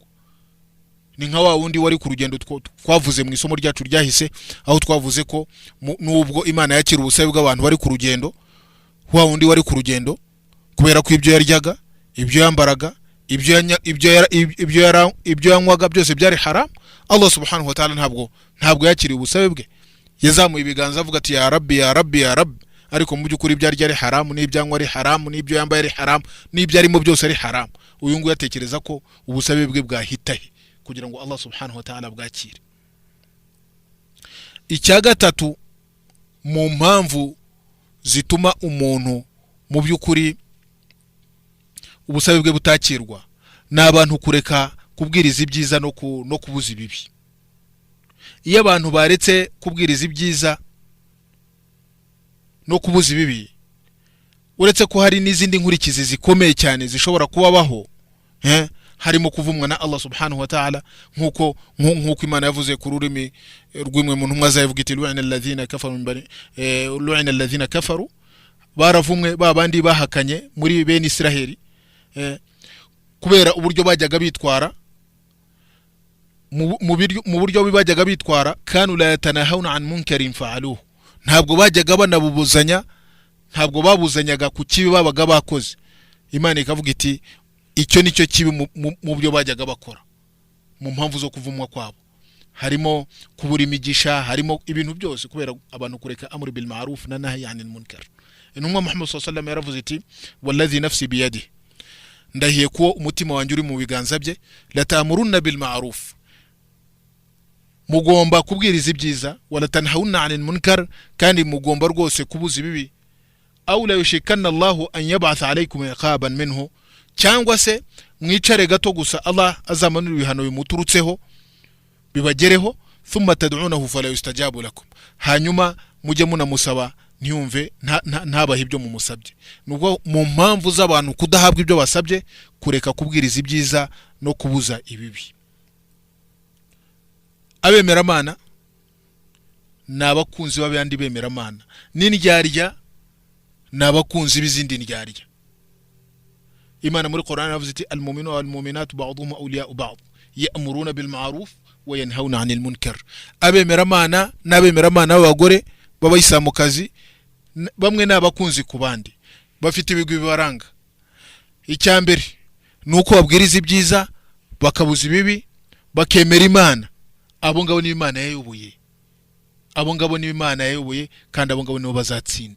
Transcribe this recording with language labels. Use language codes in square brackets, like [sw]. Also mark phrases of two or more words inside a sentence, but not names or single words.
[rw] Ni nka wa wundi wari ku rugendo twavuze mu isomo ryacu ryahise, aho twavuze ko nubwo Imana yakira ubusabe bw'abantu bari ku rugendo, wa wundi wari ku rugendo kubera ko ibyo yaryaga, ibyo yambaraga, ibyo yanywaga byose byari haram, [ar] الله سبحانه وتعالى [rw] ntabwo yakiriye ubusabe bwe. Yazamuye ibiganza avuga ati [ar] يا رب يا رب يا رب, [rw] ariko mu byukuri ibyo arya ari haramu, n'ibyanywa ari haramu, n'ibyo yambaye ari haramu, n'ibyo arimo byose ari haramu. Uyu nguyu yatekereza ko ubusabe bwe bwahitahe kugira ngo [ar] الله سبحانه وتعالى [rw] bwakire. Icya gatatu mu mpamvu zituma umuntu mu by'ukuri ubusabe bwe butakirwa n'abantu kureka kubwiriza ibyiza no kubuza ibibi. Iyo abantu baretse kubwiriza ibyiza no kubuza ibibi, uretse ko hari n'izindi nkurikizi zikomeye cyane zishobora kubabaho, harimo kuvumwa na [ar] الله سبحانه وتعالى, [rw] nkuko Imana yavuze ku rurimi rw'imwe mu ntumwa zayo, ivuga iti [ar] لعن الذين كفروا, [rw] baravumwe babandi bahakanye muri bene Israheli, kubera uburyo bajyaga bitwara mu buryo bajyaga bitwara, [ar] كانوا لا يتناهون عن منكر فعلوه, [rw] ntabwo bajyaga banabubuzanya, ntabwo babuzanyaga ku kibi babaga bakoze. Imana ikavuga iti icyo nicyo kibi mu byo bajyaga bakora. Mu mpamvu zo kuvumwa kwabo harimo kubura imigisha, harimo ibintu byose kubera abantu kureka [ar] الأمر بالمعروف [rw] na [ar] النهي عن المنكر. [rw] Intumwa Muhammad [ar] صلى الله عليه وسلم [rw] yaravuze iti [ar] والذي نفسي بيده, [rw] ndahiye ko umutima wanjye uri mu biganza bye, [ar] لتأمرن بالمعروف, [rw] mugomba kubwiriza ibyiza, [ar] ولتنهون عن المنكر, [rw] kandi mugomba rwose kubuza ibibi. [ar] أو ليوشكن الله أن يبعث عليكم عقابا منه, [rw] cyangwa se mwicare gato gusa Allah azamanura ibihano bimuturutseho bibagereho, [ar] ثم تدعونه فلا يستجاب لكم, [rw] hanyuma mujye munamusaba ntiyumve ntabahe ibyo mumusabye. Nubwo mu mpamvu z'abantu kudahabwa ibyo basabye, kureka kubwiriza ibyiza no kubuza ibibi. Abemeramana n'abakunzi b'abandi bemeramana, n'indyarya n'abakunzi b'izindi ndyarya. Imana muri Qur'an yavuze iti [ar] المؤمنون والمؤمنات بعضهم أولياء بعض يأمرون بالمعروف وينهون عن المنكر. [rw] Abemeramana n'abemeramana b'abagore b'abayisamukazi bamwe n'abakunzi ku bandi, bafite ibigwi bibaranga. Icyambere nuko babwiriza ibyiza bakabuza ibibi, bakemera Imana. Abo ngabo ni Imana yayoboye, abo ngabo ni Imana yayoboye, kandi abo ngabo nibo bazatsinda.